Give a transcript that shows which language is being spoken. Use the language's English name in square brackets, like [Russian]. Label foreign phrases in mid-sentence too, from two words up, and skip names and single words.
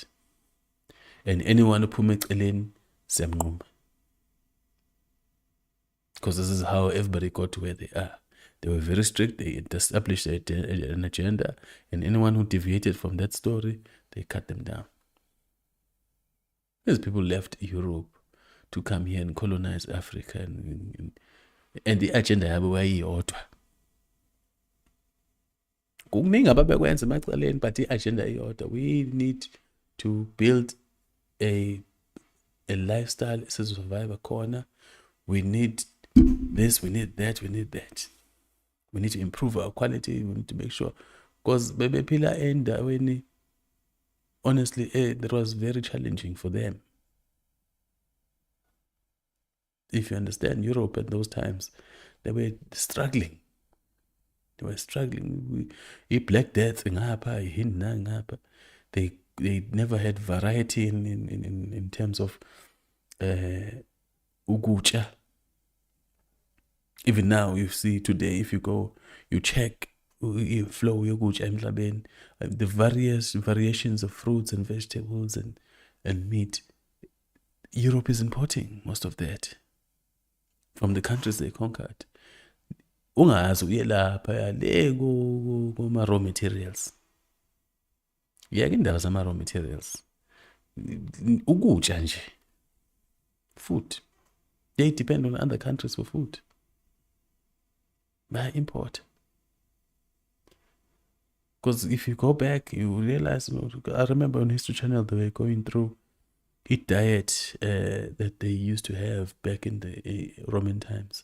[English] And anyone who puts in semnquma, because this is how everybody got to where they are. They were very strict. They established an agenda, and anyone who deviated from that story, they cut them down. These people left Europe to come here and colonize Africa, and the agenda [North Ndebele] yabo wayiyodwa. Kuningi ababekwenza emacaleni, [English] but the agenda iyodwa. We need to build a lifestyle [North Ndebele] esizovaiva khona. [English] We need this, we need that, we need that. We need to improve our quality. We need to make sure, because [North Ndebele] bebephila endaweni, [English] honestly, that was very challenging for them. If you understand Europe at those times, they were struggling. They were struggling. Black Death ngapha, Hinna ngapha. They never had variety in terms of ukutya. Even now, you see today, if you go, you check flow [North Ndebele] yokutya emhlabeni, [English] the various variations of fruits and vegetables and meat. Europe is importing most of that from the countries they conquered. [North Ndebele] Ungazi uye lapha le kuma [English] raw materials. [North Ndebele] Yeke indawo zama [English] raw materials. [North Ndebele] Ukutya nje. [English] Food. They depend on other countries for food. By import. Because if you go back, you realize, I remember on History Channel they were going through a diet that they used to have back in the Roman times.